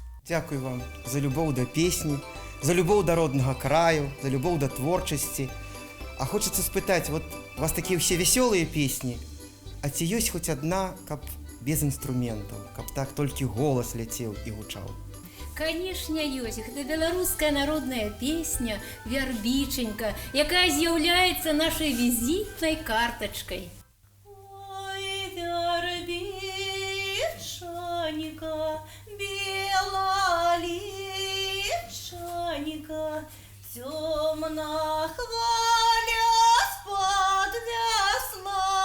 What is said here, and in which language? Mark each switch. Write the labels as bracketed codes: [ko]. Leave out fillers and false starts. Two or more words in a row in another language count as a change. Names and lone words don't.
[uk] Дякую вам за любов до пісні, за любов до родного краю, за любов до творчості. А хочеться спитати, от у вас такі всі веселі пісні, а ці є хоч одна, каб без інструментів, каб так тільки голос летів і гучав? [be] Конечно, ёсць. Гэта беларуская народная песня «Вярбіченька», якая з'яўляецца нашай візітнай картачкай. Ой, вярбічанька, белалічанька, цёмна хваля з-пад вясла.